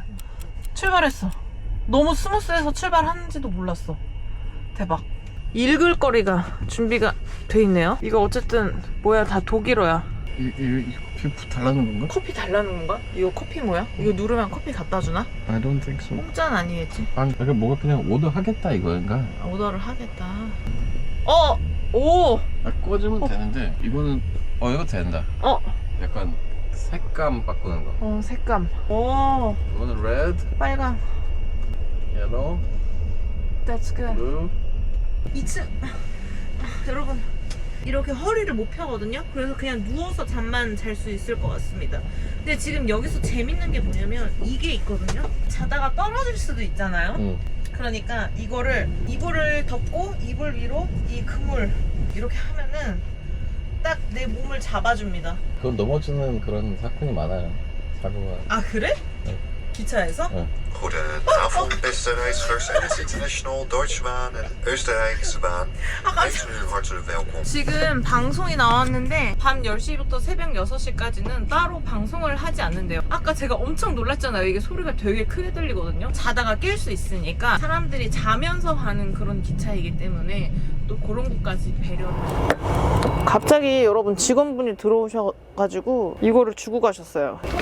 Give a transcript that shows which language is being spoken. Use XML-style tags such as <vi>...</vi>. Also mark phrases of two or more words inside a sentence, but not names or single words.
<ko>출발했어. 너무 스무스해서 출발하는지도 몰랐어. 대박. 읽을 거리가 준비가 돼 있네요. 이거 어쨌든 뭐야, 다 독일어야. 이 커피 달라는 건가? 커피 달라는 건가? 이거 커피 뭐야? 이거 누르면 커피 갖다 주나?</ko> <en>I don't think so.</en> <ko>공짜는 아니겠지? 아니, 이게 뭐가 그냥 오더 하겠다 이거인가? 오더를 하겠다. 오! 꽂으면 되는데 이거는 이거 된다. 약간 색감 바꾸는 거. 색감. 오, 이거는 red, 빨강. yellow,</ko> <en>That's good.</en> <ko>blue. 2층. 여러분, 이렇게 허리를 못 펴거든요. 그래서 그냥 누워서 잠만 잘 수 있을 것 같습니다. 근데 지금 여기서 재밌는 게 뭐냐면 이게 있거든요. 자다가 떨어질 수도 있잖아요. 그러니까 이불을 덮고 이불 위로 이 그물 이렇게 하면은 딱 내 몸을 잡아줍니다. 그건 넘어지는 그런 사건이 많아요. 사고가. 그래? 네. 기차에서? 네.</ko> <nl>Goedenavond, beste reizigers. Het is International Deutsche Bahn en Oostenrijkse Bahn. Wees u hartelijk welkom.</nl> <ko>지금 방송이 나왔는데 밤 10시부터 새벽 6시까지는 따로 방송을 하지 않는데요. 아까 제가 엄청 놀랐잖아요. 이게 소리가 되게 크게 들리거든요. 자다가 깰 수 있으니까 사람들이 자면서 가는 그런 기차이기 때문에 또 그런 것까지 배려를. 갑자기 여러분 직원분이 들어오셔가지고 이거를 주고 가셨어요.</ko>